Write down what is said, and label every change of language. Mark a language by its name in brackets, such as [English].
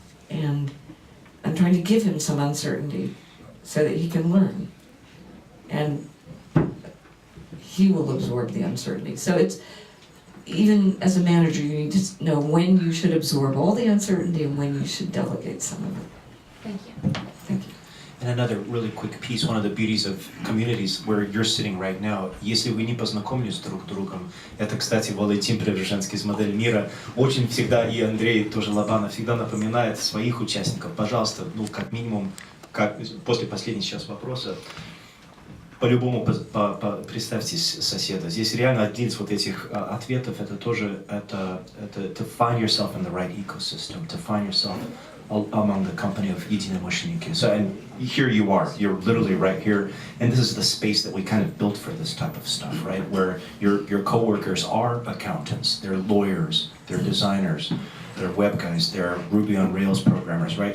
[English] And I'm trying to give him some uncertainty so that he can learn. And he will absorb the uncertainty. So it's, even as a manager, you need to know when you should absorb all the uncertainty and when you should delegate some of it. Thank you. Thank you. And another really quick piece, one of the beauties of communities where you're sitting right now, [Russian] если вы не познакомились друг с другом, это, кстати, Валентин Преображенский из «Модель мира», очень всегда, и Андрей тоже Лобанов, всегда напоминает своих участников, пожалуйста, как минимум, после последнего сейчас вопроса, по-любому представьте соседа. Здесь реально один из вот этих ответов, это тоже, это [English] to find yourself in the right ecosystem, to find yourself among the company of единомышленники. So, and here you are, you're literally right here, and this is the space that we kind of built for this type of stuff, right? Where your coworkers are accountants, they're lawyers, they're designers, they're web guys, they're Ruby on Rails programmers, right?